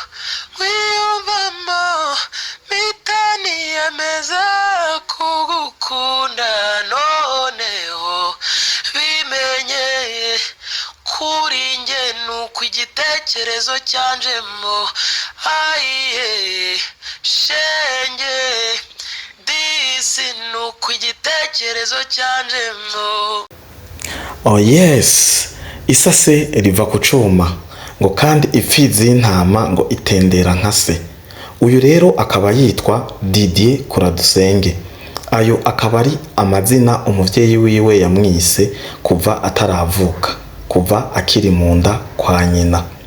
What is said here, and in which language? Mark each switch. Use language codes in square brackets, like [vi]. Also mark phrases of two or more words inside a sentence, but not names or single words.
[rn] wiyumvamo, mpita niyemeza kugukunda, noneho bimenyeye kuri njye nuko igitekerezo cyanjemo, ayiye shenge disi nuko igitekerezo cyanjemo. [en] Oh yes, [rn] isase riva ku cuma ngo kandi imfizi y'intama ngo itendera nka se. Uyu rero akaba yitwa Didier Kuradusenge. Ayo akaba ari amazina umuvyeyi wiwe yamwise kuva ataravuka, kuva akiri mu nda kwa nyina.